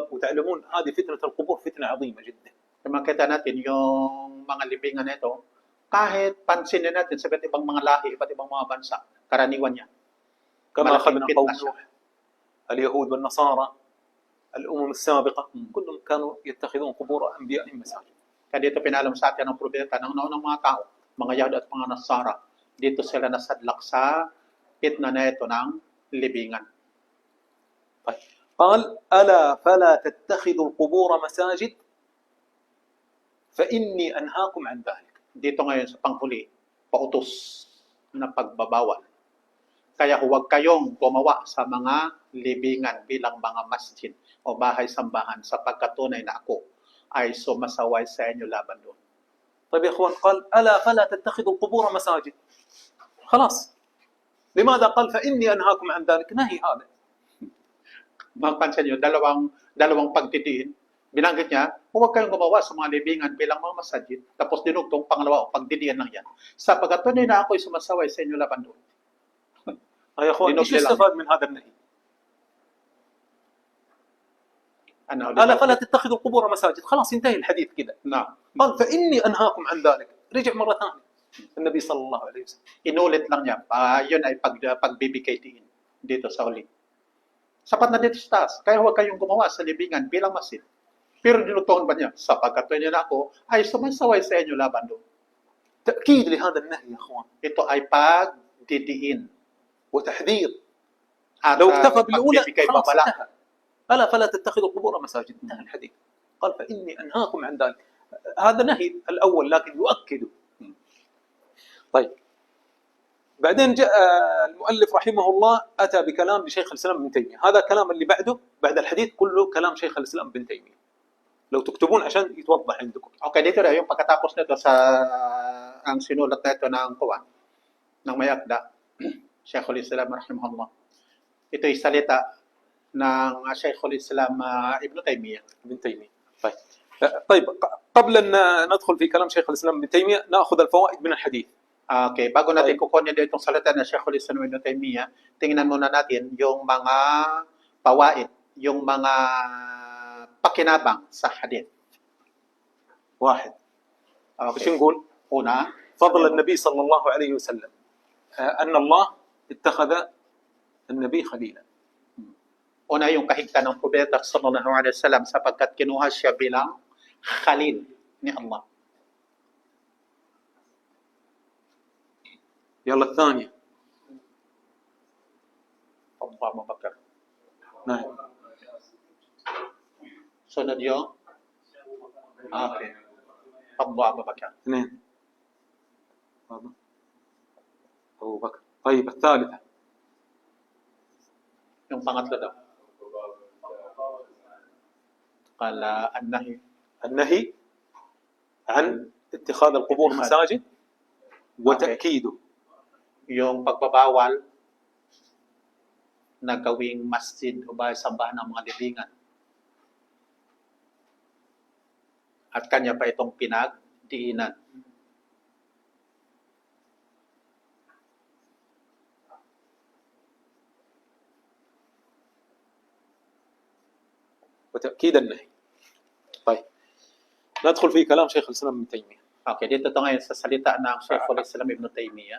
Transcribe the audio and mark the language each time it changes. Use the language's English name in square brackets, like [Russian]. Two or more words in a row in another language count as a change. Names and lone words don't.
[Arabic] وتعلمون هذه فتنة القبور فتنة عظيمة جدا. [Filipino] Kaya makita natin yung mga libingan nito, kahit pansinin natin sa iba't ibang mga lahi, iba't ibang mga bansa, karaniwan niya. [Arabic] كما أخذنا [Filipino] malaking [Arabic] قوم [Filipino] fitna siya. [Arabic] نوح، اليهود والنصارى، الأمم السابقة، كلهم كانوا يتخذون قبور أنبيائهم مساجد. [Filipino] Kaya dito pinalam sa atin ng propeta ng naunang mga tao, mga Yahud at mga Nasara. Dito sila nasadlak sa fitna na ito ng libingan. [Arabic] قال ألا فلا تتخذوا القبور مساجد فإني أنهاكم عن ذلك. [Filipino] Dito ngayon sa panghuli, pautos na pagbabawal. Kaya huwag kayong gumawa sa mga libingan bilang mga masjid o bahay-sambahan sapagkat tunay na ako ay sumasaway sa inyo laban doon. [Arabic] طيب يا اخوان قال الا فلا تتخذوا القبور مساجد خلاص لماذا قال فاني انهاكم عن ذلك نهي هذا [Filipino] Mapansin nyo, dalawang pagdidiin. Binanggit niya, huwag kayong gumawa sa mga libingan bilang mga masjid. Tapos dinugtong pangalawa, pagdidiin lang yan. Sapagkat tunay na ako ay sumasaway sa inyo laban doon. [Arabic] يا اخوان ايش يستفاد من هذا النهي؟ الا فلا تتخذوا القبور مساجد خلاص انتهي الحديث كذا [Filipino] Na, [Arabic] قال فاني انهاكم عن ذلك رجع مره ثانيه النبي صلى الله عليه وسلم [Filipino] inulit lang niya. Yun ay pagbibigay diin dito sa huli. Sapat na dito sa taas. Kaya huwag kayong gumawa sa libingan bilang masjid. Pero dinugtungan ba niya? Sapagkat tunay na ako ay sumasaway sa inyo laban doon. [Arabic] تاكيد لهذا النهي يا اخوان [Filipino] Ito ay pagdidiin. [Arabic] وتحذير [Filipino] At [Arabic] لو اكتفى بالاولى [Filipino] pagbibigay [Arabic] خلاص [Filipino] babala. [Arabic] انتهى الا فلا تتخذوا القبور مساجد انتهى الحديث قال فاني انهاكم عن ذلك هذا نهي الاول لكن يؤكد طيب بعدين جاء المؤلف رحمه الله اتى بكلام لشيخ الاسلام ابن تيميه هذا كلام اللي بعد الحديث كله كلام شيخ الاسلام ابن تيميه لو تكتبون عشان يتوضح عندكم [Filipino] Okay, dito na yung pagkatapos nito sa ang sinulat na ito ng kuwan ng may akda, [Arabic] شيخ الإسلام رحمه الله. [Filipino] Ito ay salita ng Sheikhul Islam Ibn Taymiyyah. [Arabic] ابن تيميه طيب قبل ان ندخل في كلام شيخ الاسلام ابن تيميه ناخذ الفوائد من الحديث [Filipino] Okay, bago natin kukunin dito itong salita ng Sheikhul Islam Ibn Taymiyyah, tingnan muna natin yung mga pawaid, yung mga pakinabang sa hadith. [Arabic] واحد [Filipino] Okay. [Arabic] ايش نقول؟ [Filipino] Una, [Arabic] فضل النبي صلى الله عليه وسلم ان الله اتخذ النبي خليلا [Filipino] una yung kahigtan ng propeta [Arabic] صلى الله عليه وسلم [Filipino] sapagkat kinuha siya bilang khalil ni Allah. [Arabic] يلا الثانيه Abu Bakar. نعم [Filipino] Sunod yung okay. Abu Bakar. [Arabic] اثنين ابو بكر طيب الثالثه [Filipino] Yung pangatlo daw. [Arabic] قال النهي النهي عن اتخاذ القبور مساجد وتاكيده [Filipino] yung pagbabawal na gawing masjid o bahay-sambahan ng mga libingan. At kanya pa itong pinagdiinan. [Arabic] وتاكيد النهي طيب ندخل في كلام شيخ الاسلام ابن تيميه [Filipino] Okay, dito to ngayon sa salita ng Sheikhul Islam Ibn Taymiyyah.